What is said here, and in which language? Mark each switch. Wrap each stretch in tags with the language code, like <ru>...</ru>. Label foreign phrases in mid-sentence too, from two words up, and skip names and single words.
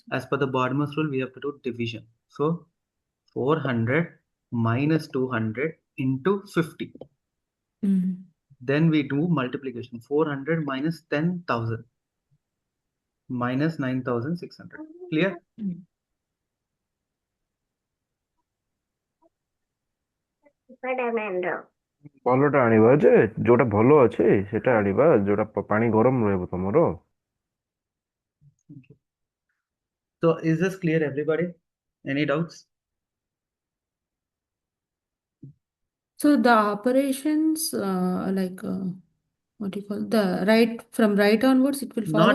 <en>as per the Bodmer's rule, we have to do division. So 400 minus 200 into 50. Then we do multiplication. 400 minus 10,000 minus 9,600. Clear?</en> <or>ଭଲଟା ଆଣିବା ଯେ ଯୋଉଟା ଭଲ ଅଛି ସେଟା ଆଣିବା ଯୋଉଟା ପାଣି ଗରମ ରହିବ ତମର।</or> <en>So is this clear, everybody? Any doubts? so the operations what do you call the right from right onwards it will follow.</en>